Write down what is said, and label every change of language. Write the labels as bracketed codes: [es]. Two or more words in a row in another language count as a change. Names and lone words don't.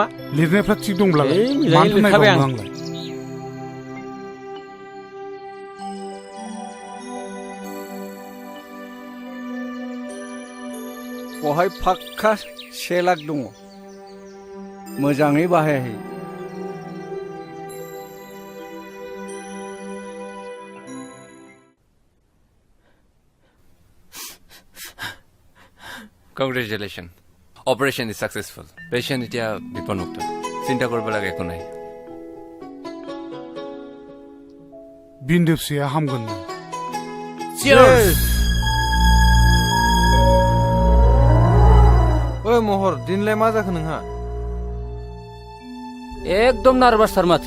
[brx] लिरनायफ्रा थिग दंब्लालाय मानोथो नायबावनो आंलाय बहाय फाक्का 1 लाख दङ मोजाङै बाहायहै [en] Congratulations. Operation is successful. [as] Patient এতিয়া বিপদমুক্ত চিন্তা কৰিব লাগে একো নাই [brx] बिन्दो फिसाया हामगोन ओइ महर दिनलाय मा जाखो नोंहा एकदम नार्भासथार माथो